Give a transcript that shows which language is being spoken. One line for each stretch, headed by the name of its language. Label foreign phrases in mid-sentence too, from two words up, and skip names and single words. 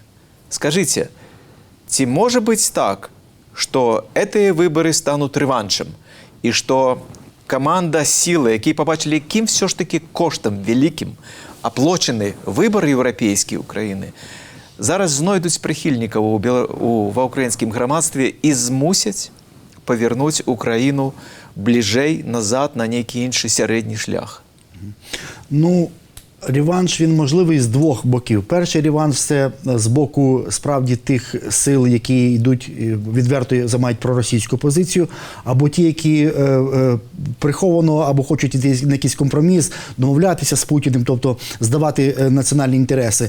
Belarusian: Скажыце, ці можа быць так, што гэтыя выбары стануць рэваншам, і што каманда сілы, якія пабачылі, якім
Ukrainian: все ж таки
Belarusian: коштам вялікім аплочаны выбар еўрапейскі Украіны, зараз знойдуць прыхільнікаў ва ўкраінскім грамадстве і змусяць павярнуць Украіну бліжэй назад на нейкі іншы сярэдні шлях.
Ukrainian: Ну, реванш, він можливий з двох боків. Перший реванш – це з боку, справді, тих сил, які йдуть, відверто займають проросійську позицію, або ті, які приховано, або хочуть йти на якийсь компроміс, домовлятися з Путіним, тобто здавати національні інтереси.